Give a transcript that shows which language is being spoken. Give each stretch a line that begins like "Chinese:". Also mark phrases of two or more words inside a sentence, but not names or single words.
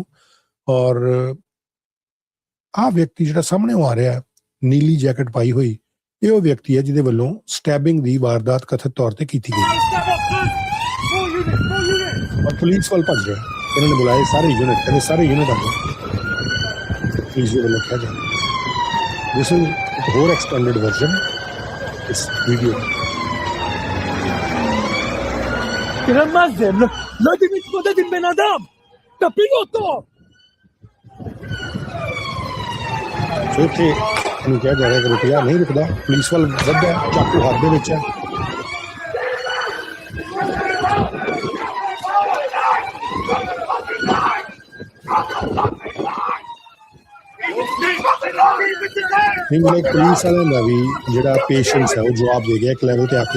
Punjabi: ਔਰ ਆਹ ਵਿਅਕਤੀ ਜਿਹੜਾ ਸਾਹਮਣੇ ਆ ਰਿਹਾ ਨੀਲੀ ਜੈਕਟ ਪਾਈ ਹੋਈ, ਇਹ ਉਹ ਵਿਅਕਤੀ ਹੈ ਜਿਹਦੇ ਵੱਲੋਂ ਸਟੈਬਿੰਗ ਦੀ ਵਾਰਦਾਤ ਕਥਿਤ ਤੌਰ ਤੇ ਕੀਤੀ ਗਈ ਔਰ ਪੁਲਿਸ ਵੱਲ ਭੱਜ ਰਿਹਾ। ਇਹਨਾਂ ਨੇ ਬੁਲਾਏ ਸਾਰੇ ਯੂਨਿਟ, ਕਹਿੰਦੇ ਸਾਰੇ ਯੂਨਿਟ ਆ ਜਾਓ, ਪੁਲਿਸ ਦੇ ਵੱਲੋਂ ਕਿਹਾ ਜਾਂਦਾ।
English: this is
Punjabi: ਇੱਕ ਹੋਰ
English: expanded version
Punjabi: ਇਸ ਵੀਡੀਓ ਦਾ।
Hebrew: תרמזתם, לא יודעים להתמודד עם בן אדם, תפילו אותו!
Punjabi: ਸੋ ਇੱਥੇ ਇਹਨੂੰ ਕਿਹਾ ਜਾ ਰਿਹਾ ਕਿ ਰੁਕਿਆ ਨਹੀਂ ਰੁਕਦਾ, ਪੁਲਿਸ ਵੱਲ ਵੱਧਦਾ, ਚਾਕੂ ਹੱਥ ਦੇ ਵਿੱਚ ਹੈ। ਨਹੀਂ ਮਿਲੇ ਪੁਲਿਸ ਵਾਲਿਆਂ ਦਾ ਵੀ ਜਿਹੜਾ ਪੇਸ਼ੈਂਸ ਹੈ ਉਹ ਜਵਾਬ ਦੇ ਗਿਆ ਇੱਕ ਲੈਵਲ ਤੇ ਆ ਕੇ।